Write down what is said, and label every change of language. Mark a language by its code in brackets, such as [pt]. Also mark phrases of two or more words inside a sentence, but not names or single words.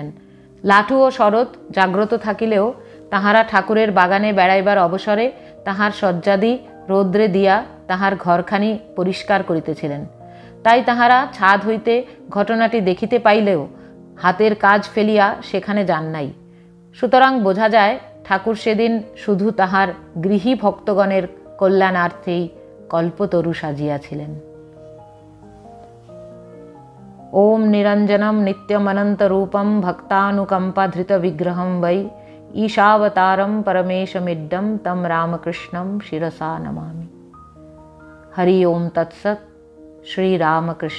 [bn] লাটু ও শরৎ জাগ্রত থাকিলেও তাহারা ঠাকুরের বাগানে বেড়াইবার অবসরে তাহার শয্যাদি রৌদ্রে দিয়া তাহার ঘরখানি পরিষ্কার করিতেছিলেন। তাই তাহারা ছাদ হইতে ঘটনাটি দেখিতে পাইলেও হাতের কাজ ফেলিয়া সেখানে যান নাই। সুতরাং বোঝা যায় ঠাকুর সেদিন শুধু তাহার গৃহী ভক্তগণের কল্যাণার্থেই কল্পতরু সাজিয়াছিলেন। [sa] ওম নিরঞ্জনম নিত্যমনন্তরূপম ভক্তানুকম্পাধৃত বিগ্রহম বৈ ঈশাবতারম পরমেশমিড্ডম তম রামকৃষ্ণম শিরসা নমামি। হরি ওম তৎসৎ।